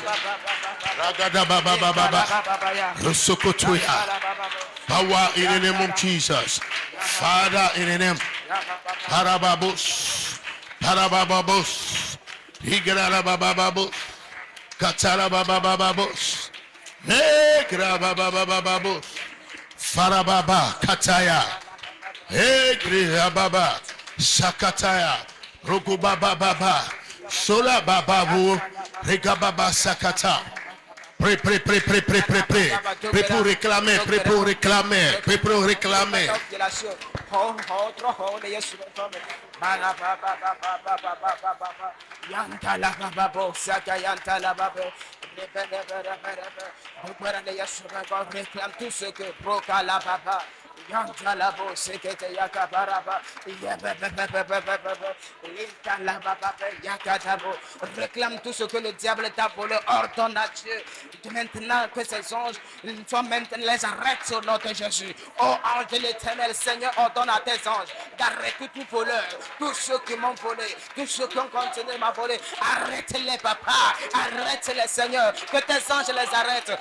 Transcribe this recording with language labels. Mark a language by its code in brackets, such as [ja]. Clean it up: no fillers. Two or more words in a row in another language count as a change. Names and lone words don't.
[en] Ragada baba baba. Rosokotoya. Power in the name of Jesus. Father in the name. Parababos. Higara bababos. Katara bababos. Negra bababos. Farababa kataya. Negra baba. Sakataya. Rokubaba baba. Sola bababu. Regababa sakata. [fr] Prêt pour réclamer. Réclame tout ce que procala baba. Yantalabo sekete yakabaraba yakatabo. Réclame tout ce que le diable t'a volé, ordonne à Dieu maintenant que ces anges soient maintenant les arrêtent sur notre Jésus. Oh ange de l'éternel, Seigneur, ordonne à tes anges d'arrêter tout voleur, tous ceux qui m'ont volé, tous ceux qui ont continué à voler. Arrête-les, papa, arrête-les, Seigneur, que tes anges les arrêtent.